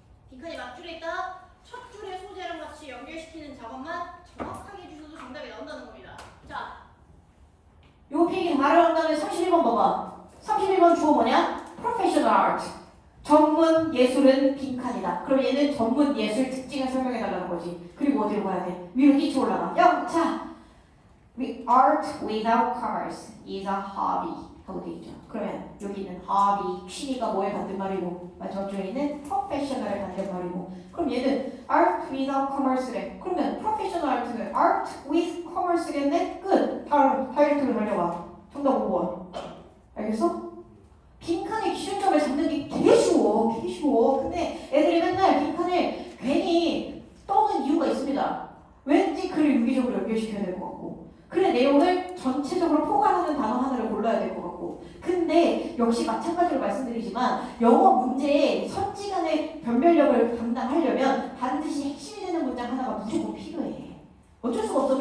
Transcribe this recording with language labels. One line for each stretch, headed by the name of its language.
Korean: 빈칸이 막줄에 있다. 첫 줄의 소재랑 같이 연결시키는 작업만 정확하게 해주셔도 정답이 나온다는 겁니다. 자, 요 페이지 바로 한 다음에 31번 봐봐. 31번 주어 뭐냐?
English: Professional Art.
Korean: 전문 예술은 빈칸이다. 그럼 얘는 전문 예술 특징을 설명해달라는 거지. 그리고 어디로 가야 돼? 위로 뛰쳐 올라가.
English: 자, Art without commerce is a hobby
Korean: 하고 돼 있죠. 그러면 여기는 hobby, 취미가 뭐에 받는 말이고 마지막 줄에 있는 professional에 받는 말이고 그럼 얘는
English: art without commerce
Korean: 래. 그러면 professional art는
English: art with commerce
Korean: 겠네? 끝! 다이렉트로 달려가. 정답 5번. 알겠어? 빈칸의 기준점을 잡는 게 되게 쉬워. 근데 애들이 맨날 빈칸을 괜히 떠는 이유가 있습니다. 왠지 글을 유기적으로 연결시켜야 될 것 같고 글의 내용을 전체적으로 포괄하는 단어 하나를 골라야 될 것 같고 근데 역시 마찬가지로 말씀드리지만 영어 문제의 선지간의 변별력을 담당하려면 반드시 핵심이 되는 문장 하나가 무조건 필요해. 어쩔 수가 없어.